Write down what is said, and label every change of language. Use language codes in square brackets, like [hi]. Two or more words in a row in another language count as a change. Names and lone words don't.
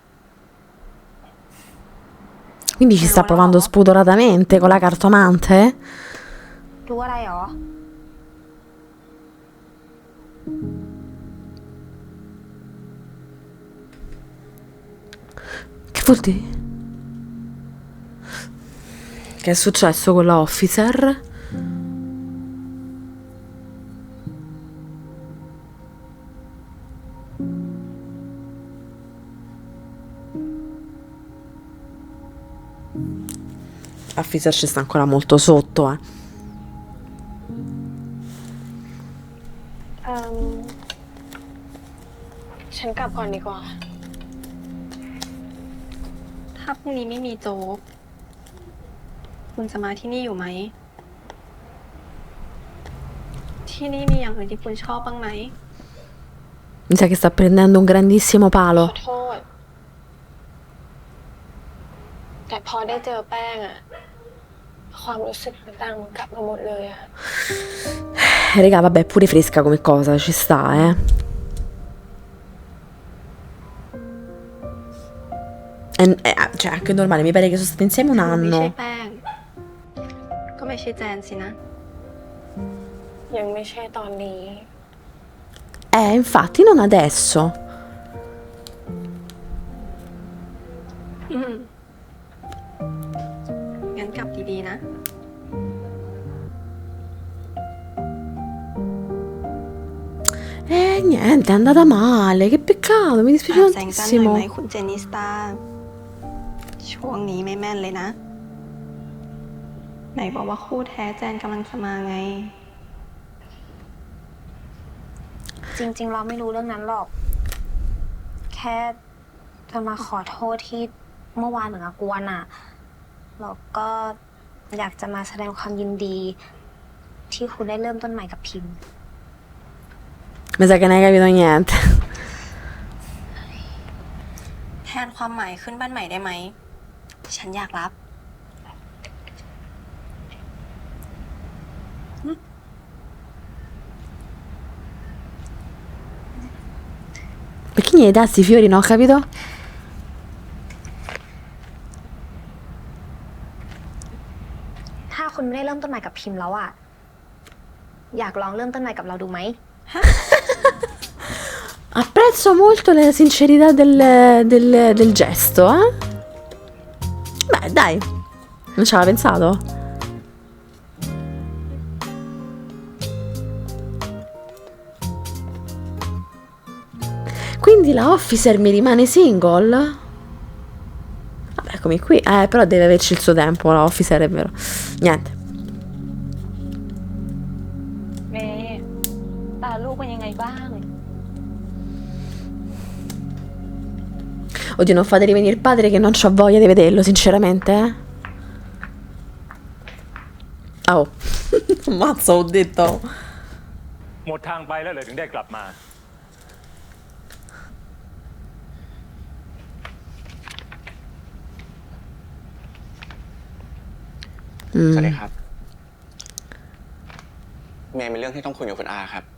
[it] Quindi ci sta provando spudoratamente con la cartomante? [th] รู้อะไรหรอ [it] Che vuol dire? Che è successo con la officer? Officer ci sta ancora molto sotto, [th] ฉันกลับก่อนดีกว่า ถ้าพรุ่งนี้ไม่มีโจ๊ก คุณจะมาที่นี่อยู่ไหม ที่นี่มีอย่างอื่นที่คุณชอบบ้างไหม [it] Mi sa che sta prendendo un grandissimo [th] ข [it] palo. [th] อโทษ ได้เจอแป้งอะความรู้สึกต่างๆกลับมาหมดเลยอะ [it] Raga, vabbè, è pure fresca come cosa, ci sta, eh. Cioè, anche normale, mi pare che sono stati insieme un [th] ไม่ใช่ [it] anno. [th] แป้ง ก็ไม่ใช่แจนสินะ ยังไม่ใช่ตอนนี้ [it] Infatti, non adesso. [th] งั้นกลับดีๆนะ [it] Niente, è andata male, che peccato, mi dispiace [th] แสงจันทร์หน่อยไหม [it] tantissimo. [th] คุณเจนนิสตา ช่วงนี้ไม่แม่นเลยนะ ไหนบอกว่าคู่แท้แจนกำลังจะมาไง จริง ๆ เราไม่รู้เรื่องนั้นหรอก แค่จะมาขอโทษที่เมื่อวานเหมือนกับกวนอ่ะแล้วก็อยากจะมาแสดงความยินดี ที่คุณได้เริ่มต้นใหม่กับพิมพ์ [it] Mi sa che non hai capito niente. [th] แทนความหมายขึ้นบ้านใหม่ได้ไหม ฉันอยากรับ [it] Perché niente, dai, sti fiori, non ho capito? [th] ถ้าคุณไม่ได้เริ่มต้นใหม่กับพิมพ์แล้วอ่ะ อยากลองเริ่มต้นใหม่กับเราดูไหม [it] Apprezzo molto la sincerità del gesto, eh? Beh, dai, non ci aveva pensato. Quindi la officer mi rimane single? Vabbè, eccomi qui. Però deve averci il suo tempo, la officer, è vero. Niente. [th] เมย์ตาลูกเป็นยังไงบ้าง [it] Oddio, non fate rivenire il padre che non c'ha voglia di vederlo, sinceramente, eh? Oh. Ammazza, ho detto. [th] หมดทางไปแล้วเลยถึงได้กลับมา สวัสดีครับ เมย์มีเรื่องที่ต้องคุยกับคุณอาครับ